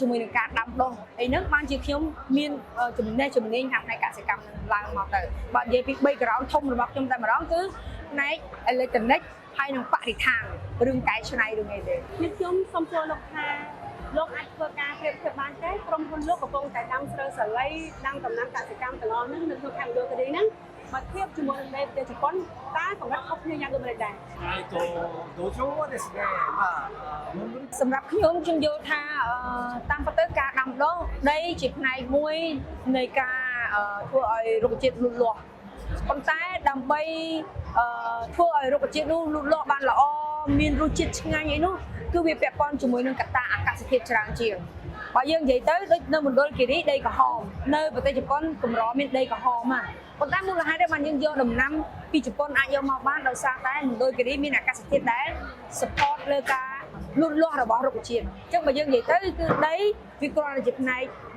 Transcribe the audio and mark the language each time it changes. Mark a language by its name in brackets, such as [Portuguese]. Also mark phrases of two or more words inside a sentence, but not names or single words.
[Khmer] ជាមួយនឹងការដាំដុះអីហ្នឹងបានជាខ្ញុំមានចំណេះជំនាញខាងផ្នែកកសិកម្មឡើងមកទៅបើនិយាយពី background ធំរបស់ខ្ញុំតែម្ដងគឺផ្នែក electronic ហើយនឹងបរិស្ថានរឿងកែច្នៃរឿងអីទេខ្ញុំសូមសួរលោកថាលោកអាចធ្វើការប្រៀបធៀបបានទេក្រុមហ៊ុនលោកកំពុងតែដាំស្រូវសាលីដាំដំណាំកសិកម្មទាំងអស់ហ្នឹងនៅក្នុងខេត្តមណ្ឌលគិរីហ្នឹងបើធៀបជាមួយនឹងប្រទេសជប៉ុនតើកម្រិតខុសគ្នាយ៉ាងដូចម្តេចដែរ [Japanese] 土壌はですね [Khmer] សម្រាប់ខ្ញុំយល់ថាតាមពិតទៅការដាំដុះដីជាផ្នែកមួយនៃការធ្វើឲ្យរុក្ខជាតិលូតលាស់ប៉ុន្តែដើម្បីធ្វើឲ្យ រុក្ខជាតិនោះលូតលាស់បានល្អមានរសជាតិឆ្ងាញ់អីនោះគឺវាពាក់ព័ន្ធជាមួយនឹងកត្តាអាកាសធាតុច្រើនជាងបើយើងនិយាយទៅដូចនៅមណ្ឌលគិរីដីក្រហមនៅប្រទេសជប៉ុនកម្រមានដីក្រហមហ្នឹងប៉ុន្តែមូលហេតុដែលបានយើងយកដំណាំពីជប៉ុនអាចយកមកបានដោយសារតែមណ្ឌលគិរីមានអាកាសធាតុដែល support លើការលូតលាស់របស់រុក្ខជាតិអញ្ចឹងបើយើងនិយាយទៅគឺដីវាគ្រាន់តែជាផ្នែក